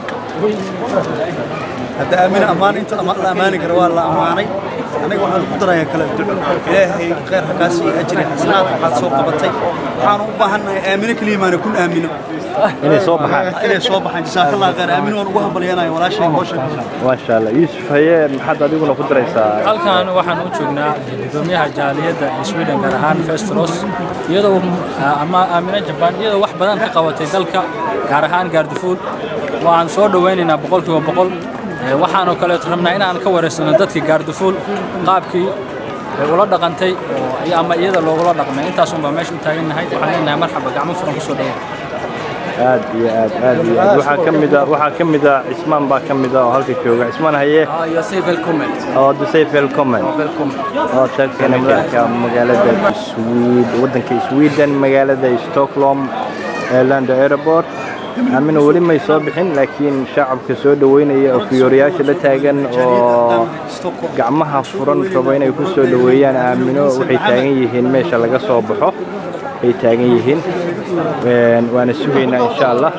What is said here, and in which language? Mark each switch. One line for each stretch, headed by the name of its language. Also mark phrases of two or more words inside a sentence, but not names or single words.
Somali: hadda Aamino amaan inta la amaani karo waa la amaanay. aniga waxaan ku darayaa kala duco Ilaahay khayr ha ka siiyo ajri xasanaad waxaad soo qabatay. waxaan u baahanahay Aamino kaliimaana kun Aamino inay soo baxaan
Arabic: جزاك الله خير.
Somali: Aamino waan ugu hambalyeynaa walaashay hawsha
Arabic: ما شاء الله
Somali: يوسف haye maxaad adiguna ku daraysaa halkan waxaan u joognaa gudoomiyaha jaaliyadda Sweden gaar ahaan Festros iyadoo Aamino Jabbaar iyadoo wax badan ka qabatay dalka gaar ahaan Gaardufuur. waan soo dhaweynaynaa 100% waxaan oo kale rabnaa inaan ka wareysano dadka Gaardufuur qaabkii ula dhaqantay ama iyada loogula dhaqmay intaas un baa meesha u taaganahay. waxaan leenahay marxaba gacmo furan ku soo dhaweey. aad iyo aad waxa kamid ah Ismaan baa kamid ah oo halka jooga. Ismaan haye
Swedish: jag säger välkommen. du säger välkommen.
Somali: taagana magaalada wadanka Sweden magaalada Stockholm Landa Airport. Aamino wali may soo bixin laakiin shacabka soo dhaweynaya oo fiyooriyaasha la taagan oo gacmaha furan raba inay ku soo dhaweeyaan Aamino waxay taagan yihiin meesha laga soo baxo ay taagan yihiin waana sugaynaa
Arabic: إن شاء الله.